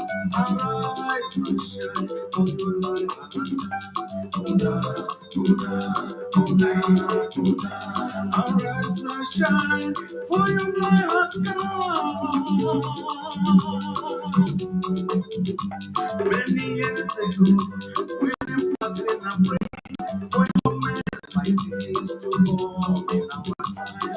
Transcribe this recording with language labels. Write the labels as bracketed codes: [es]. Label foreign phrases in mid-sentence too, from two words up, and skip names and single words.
[en] Arise and shine, for your light has come. Una, una, una, una. Arise and shine, for your light has come. Many years ago, we've been fasting and praying for your men like this to come in our time.